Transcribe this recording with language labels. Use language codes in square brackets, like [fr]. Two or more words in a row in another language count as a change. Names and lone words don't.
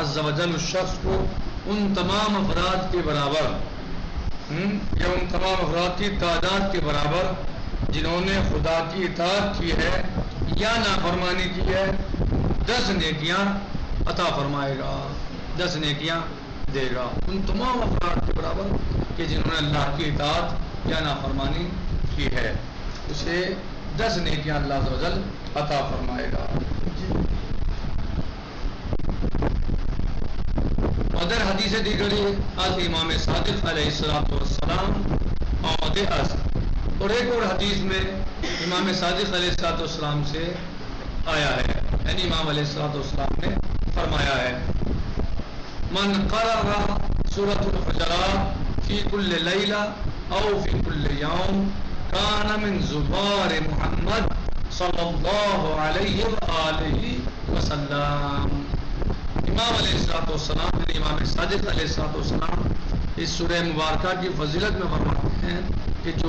[ar] عز و جل [ur] اس شخص کو ان تمام افراد کے برابر یا ان تمام افراد کی تعداد کے برابر جنہوں نے خدا کی اطاعت کی ہے یا نافرمانی کی ہے 10 نیکیاں عطا فرمائے گا، 10 نیکیاں دے گا ان تمام افراد کے برابر کہ جنہوں نے اللہ کی اطاعت یا نافرمانی کی ہے، اسے 10 نیکیاں اللہ [ar] عز و جل [ur] عطا فرمائے گا. [fa] ادر حدیث دیگری از امام صادق [ar] علیہ السلام [fa] آمده است. [ur] اور ایک اور حدیث میں امام صادق [ar] علیہ السلام [ur] سے آیا ہے، یعنی امام [ar] علیہ السلام [ur] نے فرمایا ہے: [ar] من قرأ سورة الحجرات فی کل لیلہ او فی کل یوم کان من زبار محمد صلی اللہ علیہ وآلہ وسلم. [ur] امام [ar] علیہ السلام [ur] یعنی امام صادق [ar] علیہ السلام [ur] اس سورہ مبارکہ کی فضیلت میں فرماتے ہیں کہ جو